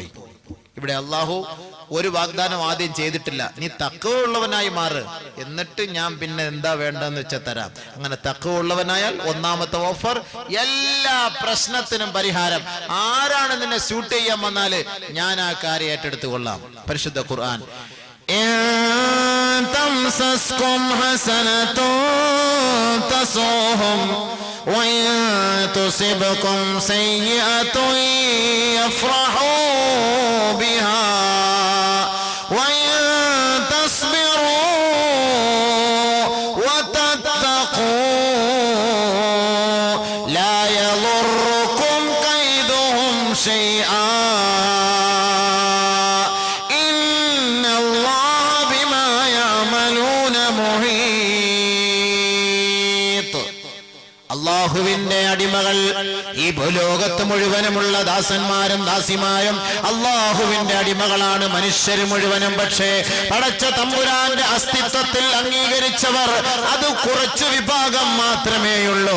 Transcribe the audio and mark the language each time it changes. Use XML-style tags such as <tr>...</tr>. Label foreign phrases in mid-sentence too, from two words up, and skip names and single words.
<ml>ഇവിടെ അല്ലാഹു ഒരു വാഗ്ദാനം ആദ്യം ചെയ്തിട്ടില്ല. നീ തഖ്വ ഉള്ളവനായി മാറ്, എന്നിട്ട് ഞാൻ പിന്നെ എന്താ വേണ്ടെന്ന് വെച്ചാൽ തരാം. അങ്ങനെ തഖ്വ ഉള്ളവനായാൽ ഒന്നാമത്തെ ഓഫർ, എല്ലാ പ്രശ്നത്തിനും പരിഹാരം. ആരാണ് നിന്നെ സ്യൂട്ട് ചെയ്യാൻ വന്നാല് ഞാൻ ആ കാര്യം ഏറ്റെടുത്തു കൊള്ളാം. പരിശുദ്ധ ഖുർആൻ,</ml> <ar>تمسسكم حسنة تسؤهم وإن تصبكم سيئة يفرحوا بها وإن تصبروا وتتقوا لا يضركم كيدهم شيئا إن الله بما يعملون محيط.</ar> <ml>അല്ലാഹുവിന്റെ അടിമകൾ ഈ ഭൂലോകത്ത് മുഴുവനുമുള്ള ദാസന്മാരും ദാസിമാരും അല്ലാഹുവിന്റെ അടിമകളാണ്, മനുഷ്യർ മുഴുവനും. പക്ഷേ പടച്ച തമ്പുരാന്റെ അസ്തിത്വത്തിൽ അംഗീകരിച്ചവർ അത് കുറച്ചു വിഭാഗം മാത്രമേയുള്ളൂ.</ml>